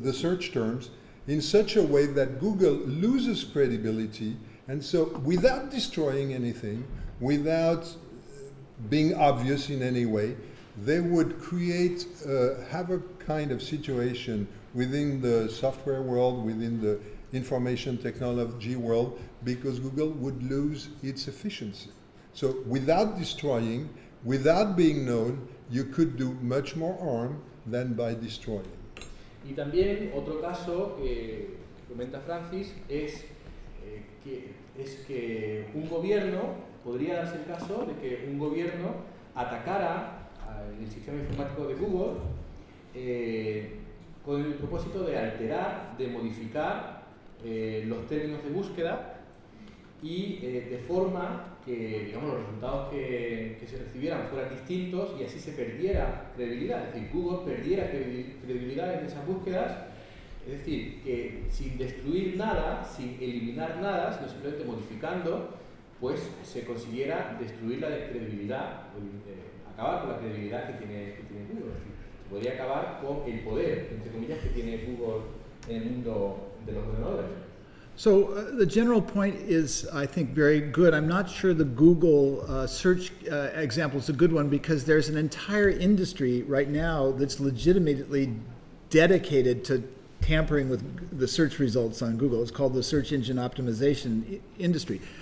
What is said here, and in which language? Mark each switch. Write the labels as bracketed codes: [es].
[en] The search terms in such a way that Google loses credibility, and so without destroying anything, without being obvious in any way, they would create, have a kind of situation within the software world, within the information technology world, because Google would lose its efficiency. So without destroying, without being known, you could do much more harm than by destroying. [es] Y también otro caso que comenta Francis es que un gobierno podría darse el caso de que un gobierno atacara el sistema informático de Google con el propósito de alterar, de modificar los términos de búsqueda y de forma que digamos los resultados que se recibieran fueran distintos y así se perdiera credibilidad, es decir, Google perdiera credibilidad en esas búsquedas, es decir, que sin destruir nada, sin eliminar nada, sino simplemente modificando, pues se consiguiera destruir la credibilidad, acabar con la credibilidad que tiene Google, es decir, se podría acabar con el poder, entre comillas, que tiene Google en el mundo de los ordenadores. [en] So the general point is, I think, very good. I'm not sure the Google search example is a good one because there's an entire industry right now that's legitimately dedicated to tampering with the search results on Google. It's called the search engine optimization industry.